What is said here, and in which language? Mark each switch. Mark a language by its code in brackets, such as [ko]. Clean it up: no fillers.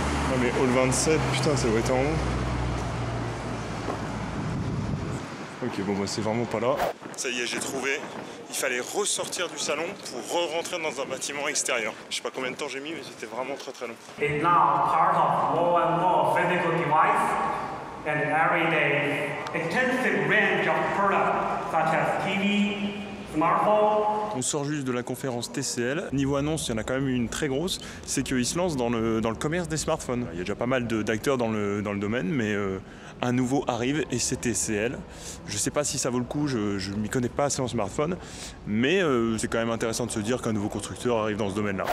[fr] Non mais Hall 27, putain, ça doit être en haut. Ok, bon bah c'est vraiment pas là. Ça y est, j'ai trouvé. Il fallait ressortir du salon pour re-rentrer dans un bâtiment extérieur. Je sais pas combien de temps j'ai mis, mais c'était vraiment très très long. [en] Is now part of more and more physical device and everyday extensive range of products such as TV, smartphone. [fr] On sort juste de la conférence TCL. Niveau annonce, il y en a quand même une très grosse. C'est qu'ils se lancent dans le commerce des smartphones. Il y a déjà pas mal d'acteurs dans le domaine, mais un nouveau arrive et c'est TCL. Je sais pas si ça vaut le coup, je ne m'y connais pas assez en smartphone, mais c'est quand même intéressant de se dire qu'un nouveau constructeur arrive dans ce domaine-là.